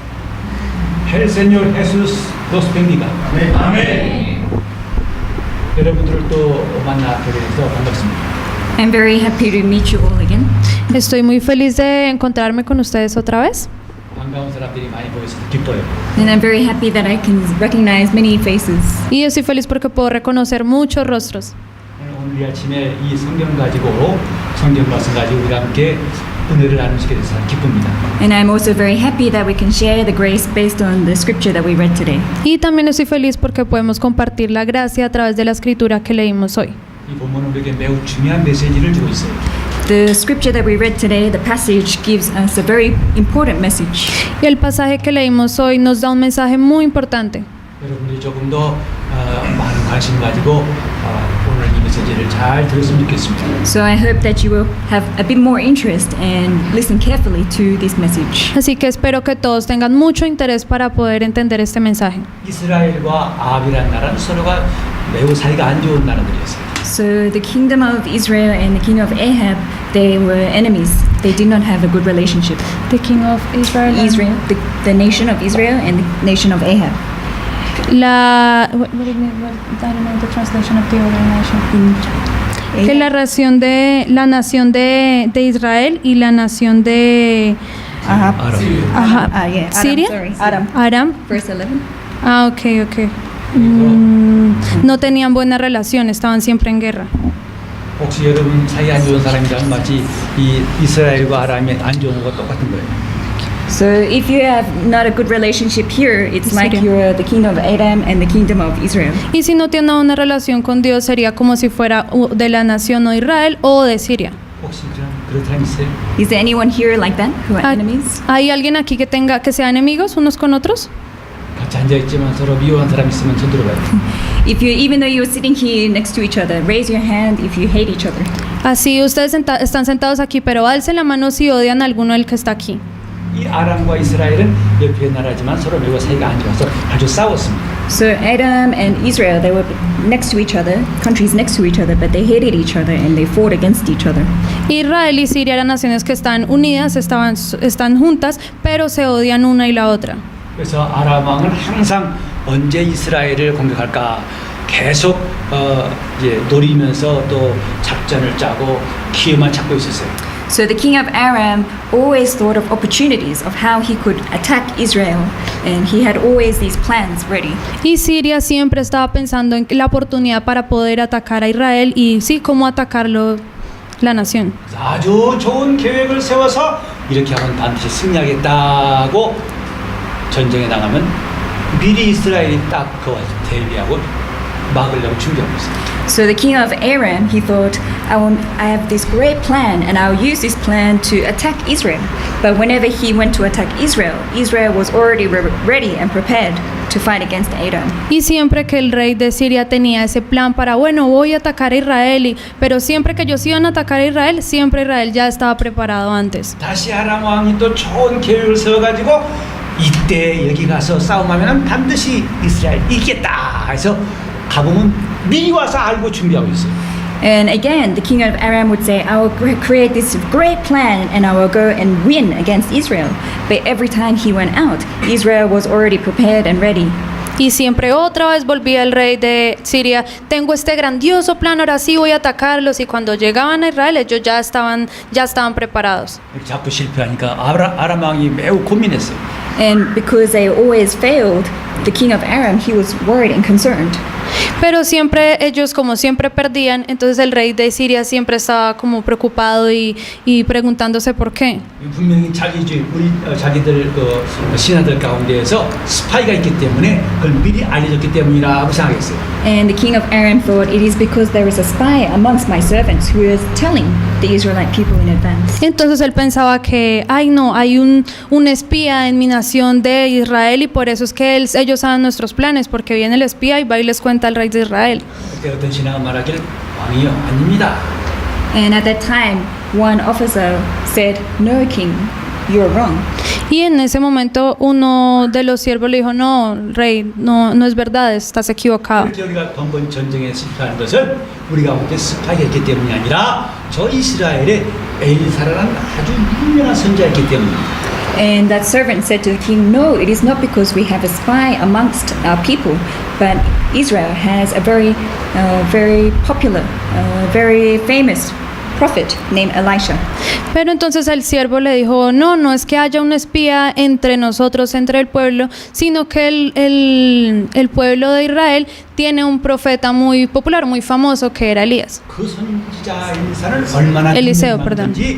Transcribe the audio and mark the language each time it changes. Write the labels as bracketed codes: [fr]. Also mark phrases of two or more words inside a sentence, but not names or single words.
[es] El Señor Jesús los bendiga. Amén. [ko] 여러분들을 또 만나게 돼서 반갑습니다. [en] I'm very happy to meet you all again. [es] Estoy muy feliz de encontrarme con ustedes otra vez. [ko] 반가운 사람들이 많이 보여서 기뻐요. [en] And I'm very happy that I can recognize many faces. [es] Y estoy feliz porque puedo reconocer muchos rostros. [ko] 오늘 아침에 이 성경 가지고 성경 말씀 가지고 우리가 함께 은혜를 나누시게 돼서 기쁩니다. [en] And I'm also very happy that we can share the grace based on the scripture that we read today. [es] Y también estoy feliz porque podemos compartir la gracia a través de la escritura que leímos hoy. [ko] 이 본문은 우리에게 매우 중요한 메시지를 주고 있어요. [en] The scripture that we read today, the passage, gives us a very important message. [es] Y el pasaje que leímos hoy nos da un mensaje muy importante. [ko] 여러분들이 조금 더 많은 관심 가지고 오늘 이 메시지를 잘 들었으면 좋겠습니다. [en] So I hope that you will have a bit more interest and listen carefully to this message. [es] Así que espero que todos tengan mucho interés para poder entender este mensaje. [ko] 이스라엘과 아합이라는 나라는 서로가 매우 사이가 안 좋은 나라들이었어요. [en] So the kingdom of Israel and the kingdom of Ahab, they were enemies. They did not have a good relationship. The king of Israel. Israel, the nation of Israel and the nation of Ahab. I don't know the translation of the other nation. [es] Que la nación de Israel y la nación de Ahab. Aram. Siria. Aram. [en] Verse 11. Ah, okay. [es] No tenían buena relación, estaban siempre en guerra. [ko] 혹시 여러분 사이 안 좋은 사람이랑 마치 이 이스라엘과 아람이 안 좋은 것 똑같은 거예요. [en] So if you have not a good relationship here, it's like you're the kingdom of Adam and the kingdom of Israel. [es] Y si no tiene una relación con Dios, sería como si fuera de la nación de Israel o de Siria. [ko] 혹시 그런 사람 있어요? [en] Is there anyone here like that who are enemies? [es] ¿Hay alguien aquí que sean enemigos unos con otros? [ko] 같이 앉아 있지만 서로 미워한 사람 있으면 손 들어봐요. [en] Even though you're sitting here next to each other, raise your hand if you hate each other. [es] Así ustedes están sentados aquí, pero alcen la mano si odian a alguno del que está aquí. [ko] 이 아람과 이스라엘은 옆에 나라지만 서로 매우 사이가 안 좋아서 아주 싸웠습니다. [en] So Edom and Israel, they were next to each other, countries next to each other, but they hated each other and they fought against each other. [es] Israel y Siria eran naciones que están unidas, están juntas, pero se odian una y la otra. [ko] 그래서 아람 왕은 항상 언제 이스라엘을 공격할까 계속 이제 노리면서 또 작전을 짜고 기회만 찾고 있었어요. [en] So the king of Aram always thought of opportunities of how he could attack Israel, and he had always these plans ready. [es] Y Siria siempre estaba pensando en la oportunidad para poder atacar a Israel y sí, cómo atacarlo la nación. [ko] 아주 좋은 계획을 세워서 이렇게 하면 반드시 승리하겠다고 전쟁에 나가면 미리 이스라엘이 딱 그와 대비하고 막으려고 준비하고 있어요. [en] So the king of Aram, he thought, I have this great plan and I'll use this plan to attack Israel. But whenever he went to attack Israel, Israel was already ready and prepared to fight against Edom. [es] Y siempre que el rey de Siria tenía ese plan para, bueno, voy a atacar a Israel, pero siempre que ellos iban a atacar a Israel, siempre Israel ya estaba preparado antes. [ko] 다시 아람 왕이 또 좋은 계획을 세워가지고 이때 여기 가서 싸움하면 반드시 이스라엘 이기겠다 해서 가보면 미리 와서 알고 준비하고 있어요. [en] And again, the king of Aram would say, I will create this great plan and I will go and win against Israel. But every time he went out, Israel was already prepared and ready. [es] Y siempre otra vez volvía el rey de Siria, tengo este grandioso plan, ahora sí voy a atacarlos. Y cuando llegaban a Israel, ellos ya estaban preparados. [ko] 자꾸 실패하니까 아람 왕이 매우 고민했어요. [en] And because they always failed, the king of Aram, he was worried and concerned. [es] Pero siempre ellos como siempre perdían, entonces el rey de Siria siempre estaba como preocupado y preguntándose por qué. [ko] 분명히 자기들 그 신하들 가운데에서 스파이가 있기 때문에 그걸 미리 알려줬기 때문이라고 생각했어요. [en] And the king of Aram thought, it is because there is a spy amongst my servants who is telling the Israelite people in advance. [es] Entonces él pensaba que, ay no, hay un espía en mi nación de Israel y por eso es que ellos saben nuestros planes, porque viene el espía y va y les cuenta al rey de Israel. [ko] 그때 어떤 신하가 말하기를 왕이요 아닙니다. [en] And at that time, one officer said, no, king, you're wrong. [es] Y en ese momento uno de los siervos le dijo, no, rey, no es verdad, estás equivocado. [ko] 그렇게 우리가 번번 전쟁에 실패하는 것은 우리가 그때 스파이가 있기 때문이 아니라 저 이스라엘의 엘리사라는 아주 유명한 선지자였기 때문입니다. [en] And that servant said to the king, no, it is not because we have a spy amongst our people, but Israel has a very popular, very famous prophet named Elisha. [es] Pero entonces el siervo le dijo, no es que haya un espía entre nosotros, entre el pueblo, sino que el pueblo de Israel tiene un profeta muy popular, muy famoso, que era Elías. [ko] 그 선지자 엘리사는 얼마나 [es] Eliseo, perdón.